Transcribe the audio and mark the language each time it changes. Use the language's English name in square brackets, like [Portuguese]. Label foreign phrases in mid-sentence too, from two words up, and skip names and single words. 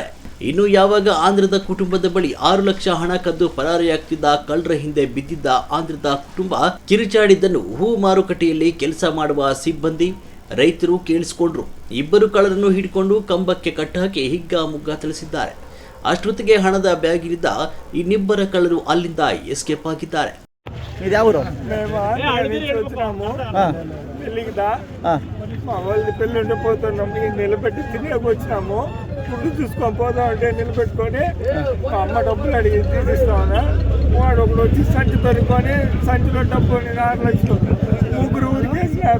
[Kannada] ಇನ್ನು ಯಾವಾಗ ಆಂಧ್ರದ ಕುಟುಂಬದ ಬಳಿ 6 ಲಕ್ಷ ಹಣ ಕದ್ದು ಪರಾರಿಯಾಗ್ತಿದ್ದ ಕಳ್ಳರ ಹಿಂದೆ ಬಿದ್ದಿದ್ದ ಆಂಧ್ರದ ಕುಟುಂಬ ಕಿರುಚಾಡಿದ್ದನ್ನು ಹೂ ಮಾರುಕಟ್ಟೆಯಲ್ಲಿ ಕೆಲಸ ಮಾಡುವ ಸಿಬ್ಬಂದಿ, ರೈತರು ಕೇಳಿಸಿಕೊಂಡ್ರು. ಇಬ್ಬರು ಕಳ್ಳರನ್ನು ಹಿಡಿಕೊಂಡು ಕಂಬಕ್ಕೆ ಕಟ್ಟಾಕಿ ಹಿಗ್ಗಾಮುಗ್ಗಾ ಥಳಿಸಿದ್ದಾರೆ. ಅಷ್ಟೊತ್ತಿಗೆ ಹಣದ ಬ್ಯಾಗಿನಿಂದ ಇನ್ನಿಬ್ಬರ ಕಳ್ಳರು ಅಲ್ಲಿಂದ ಎಸ್ಕೇಪ್ ಆಗಿದ್ದಾರೆ. [Telugu] ఇది ఎవరు మా వాళ్ళది పెళ్ళి ఉంటే పోతున్నాము, నిలబెట్టి తినేకి వచ్చినాము. ఫుడ్ చూసుకొని పోదాం అంటే నిలబెట్టుకొని మా అమ్మ డబ్బులు అడిగి తీసిస్తామన్నా. వాడు ఒకడు వచ్చి సంచి పెరుకొని సంచిలో డబ్బు 6 లక్షలు ముగ్గురు ఉరికేసినారు.